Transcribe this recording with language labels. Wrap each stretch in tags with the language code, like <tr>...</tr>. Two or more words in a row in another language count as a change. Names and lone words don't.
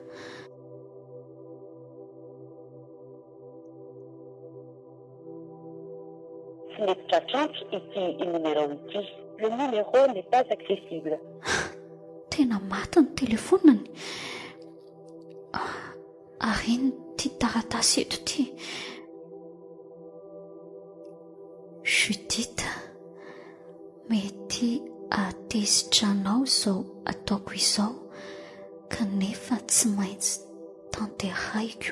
<mg>Tsy mety tratrantro ity numéro ity.</mg> <fr>Le numéro n'est pas accessible.</fr> <mg>Tena maty ny telefoniny. Ary ity taratasy eto ity. Judith, mety atezitranao izao ataoko izao kanefa tsy maintsy tanteraiko.</mg>